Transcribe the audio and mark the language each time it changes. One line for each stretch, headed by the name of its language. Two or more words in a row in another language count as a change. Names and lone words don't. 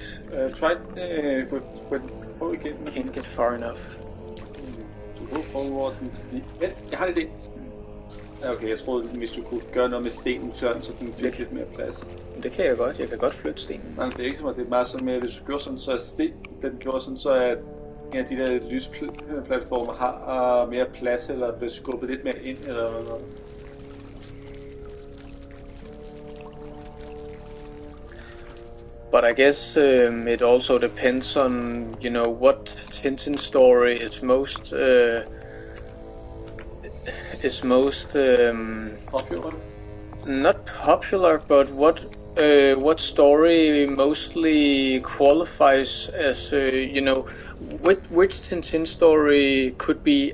English: try before we can't get far enough.
Danish: Du går forward til vent, jeg har en idé. Okay, jeg troede, hvis du kunne gøre noget med stenen sådan, så den fik lidt mere plads. Det kan jeg godt. Jeg kan godt flytte stenen. Nej, det er ikke som, det er meget sådan med, at hvis du gjorde sådan, så er den gjorde sådan, så at en af de der lysplatformer har mere plads, eller bliver skubbet lidt mere ind, eller noget.
English: But I guess it also depends on, what Tintin story is most popular. Not popular, but what what story mostly qualifies as, which Tintin story could be